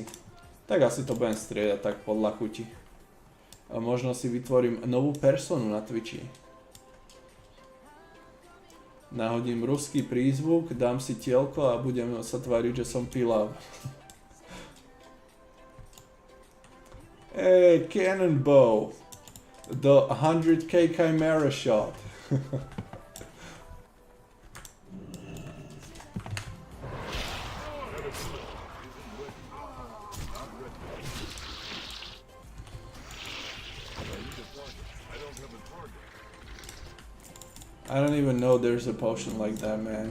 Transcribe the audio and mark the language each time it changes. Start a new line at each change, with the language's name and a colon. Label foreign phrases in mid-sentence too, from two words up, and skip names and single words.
Slovak: Tak asi to budem striedať tak podľa chuti. A možno si vytvorím novú personu na Twitchi. Nahodím ruský prízvuk, dám si tielko a budem sa tváriť, že som pilav.
English: Hey, cannonbow! The 100k chimera shot. I don't even know there's a potion like that, man.